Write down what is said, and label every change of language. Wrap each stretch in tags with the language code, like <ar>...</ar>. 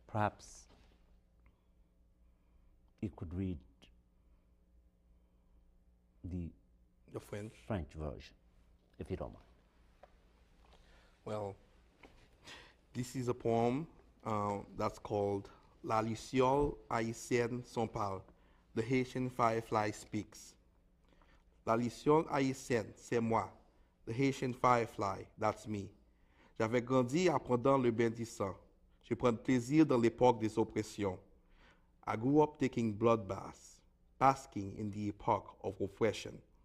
<en>Perhaps you could read the French version, if you don't mind. Well, this is a poem that's called La Luciole haïtienne s'en parle. The Haitian Firefly Speaks.</en> <fr>La Luciole haïtienne, c'est moi.</fr> <en>The Haitian Firefly, that's me.</en> <fr>J'avais grandi apprenant le bain du sang. Je prends plaisir dans l'époque des oppressions.</fr> <en>I grew up taking bloodbaths, basking in the epoch of oppression.</en>